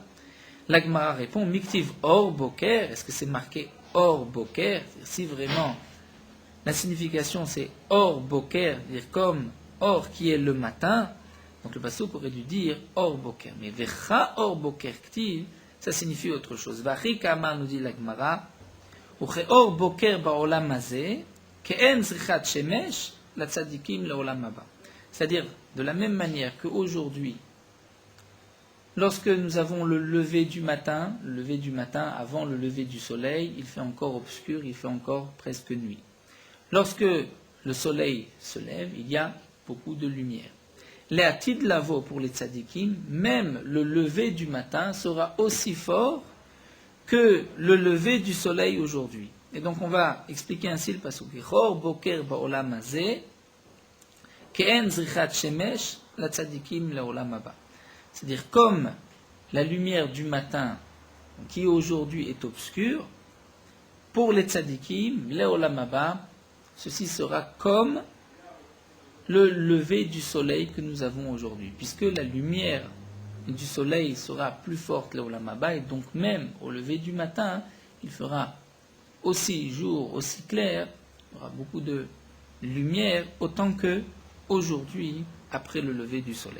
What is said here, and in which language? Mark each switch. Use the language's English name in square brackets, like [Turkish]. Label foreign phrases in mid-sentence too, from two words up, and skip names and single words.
[French] La Gemara répond, [Hebrew] מי כתיב אור בוקר, [French] est-ce que c'est marqué [Hebrew] אור בוקר? [French] Si vraiment la signification c'est [Hebrew] אור בוקר, [French] c'est-à-dire comme Or qui est le matin, donc le pasuk aurait dû dire [Hebrew] אור בוקר. [French] Mais [Hebrew] וכאור בוקר כתיב, [French] ça signifie autre chose. [Hebrew] והכי קאמר [French] nous dit la Gemara, [Hebrew] וכאור בוקר בעולם הזה כעין זריחת שמש לצדיקים לעולם הבא. [French] C'est-à-dire, de la même manière qu'aujourd'hui, lorsque nous avons le lever du matin avant le lever du soleil, il fait encore obscur, il fait encore presque nuit. Lorsque le soleil se lève, il y a beaucoup de lumière. Les [Hebrew] עתיד לבוא [French] pour les tzadikim, même le lever du matin sera aussi fort que le lever du soleil aujourd'hui. Et donc on va expliquer ainsi le pasuk. [Hebrew] כאור בוקר בעולם הזה כעין זריחת שמש לצדיקים לעולם הבא. [French] C'est-à-dire comme la lumière du matin qui aujourd'hui est obscure, pour les tzadikim, [Hebrew] לעולם הבא, [French] ceci sera comme le lever du soleil que nous avons aujourd'hui, puisque la lumière du soleil sera plus forte [Hebrew] לעולם הבא, [French] et donc même au lever du matin, il fera aussi jour, aussi clair, il y aura beaucoup de lumière autant que aujourd'hui, après le lever du soleil.